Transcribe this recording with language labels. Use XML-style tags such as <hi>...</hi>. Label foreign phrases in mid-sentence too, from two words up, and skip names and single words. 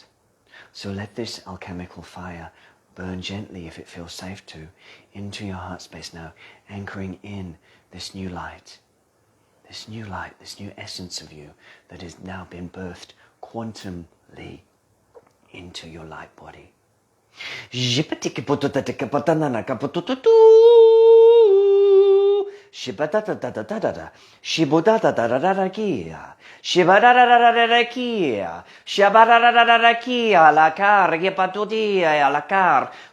<en>So let this alchemical fire burn gently, if it feels safe to, into your heart space now, anchoring in this new light, this new essence of you that has now been birthed quantumly into your light body. Shibata-da-da-da-da-da. Shibota-da-da-da-da-da-kia. Shibada-da-da-da-da-da-kia. Shabada-da-da-da-da-kia. La car, gepatudia, la car.</en>